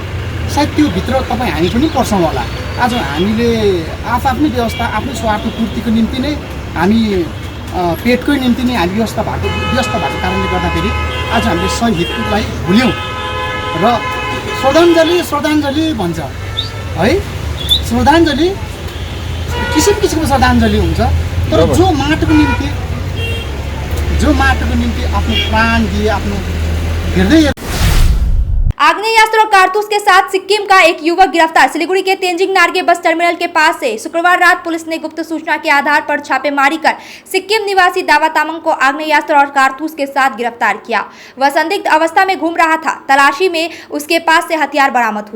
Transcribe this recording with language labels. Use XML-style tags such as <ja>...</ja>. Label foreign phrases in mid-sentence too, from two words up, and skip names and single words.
<ne>सायद त्यो भित्र तपाईँ हामी पनि पर्छौँ होला। आज हामीले आफ्नै व्यवस्था, आफ्नै स्वार्थ पूर्तिको निम्ति नै हामी पेटकै निम्ति नै हामी व्यस्त भएको कारणले गर्दाखेरि आज हामीले शहीदलाई भुल्यौँ र श्रद्धाञ्जली भन्छ है। श्रद्धाञ्जली किसिमको श्रद्धाञ्जली हुन्छ, तर जो माटोको निम्ति आफ्नो प्राण दिए, आफ्नो हृदय।</ne> <hi>आग्नेयास्त्र और कारतूस के साथ सिक्किम का एक युवक गिरफ्तार। सिलीगुड़ी के तेंजिंग नार्गे बस टर्मिनल के पास से शुक्रवार रात पुलिस ने गुप्त सूचना के आधार पर छापेमारी कर सिक्किम निवासी दावा तामांग को आग्नेयास्त्र और कारतूस के साथ गिरफ्तार किया। वह संदिग्ध अवस्था में घूम रहा था। तलाशी में उसके पास से हथियार बरामद हुए।</hi>